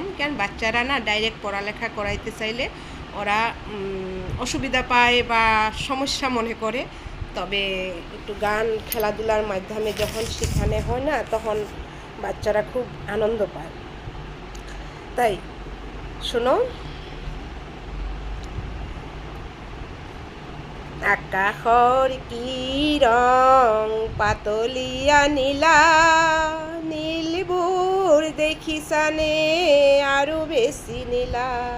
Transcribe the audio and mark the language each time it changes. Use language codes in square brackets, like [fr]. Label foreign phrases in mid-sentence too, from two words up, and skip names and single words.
[bn] কেন বাচ্চারা না ডাইরেক্ট পড়ালেখা করাইতে চাইলে ওরা অসুবিধা পায় বা সমস্যা মনে করে। তবে একটু গান খেলাধুলার মাধ্যমে যখন শেখানো হয় না, তখন বাচ্চারা খুব আনন্দ পায়। তাই শোনো, [as] আকাশৰ কি ৰং পাতলীয়া নীলা, নীলবোৰ দেখিছানে আৰু বেছি নীলা।